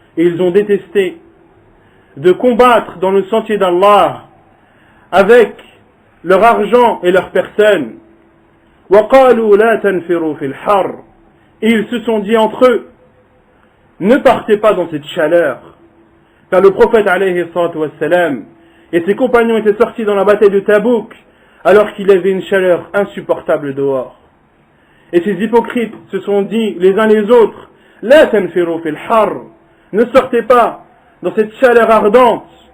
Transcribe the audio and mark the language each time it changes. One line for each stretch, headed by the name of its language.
French: Et ils ont détesté de combattre dans le sentier d'Allah avec leur argent et leur personne.
Arabic: وقالوا لا تنفروا في الحر.
French: Et ils se sont dit entre eux, ne partez pas dans cette chaleur. Car le prophète alayhi salatu wassalam et ses compagnons étaient sortis dans la bataille de Tabouk alors qu'il y avait une chaleur insupportable dehors. Et ces hypocrites se sont dit les uns les autres,
Arabic: la tanfiru fil har,
French: ne sortez pas dans cette chaleur ardente.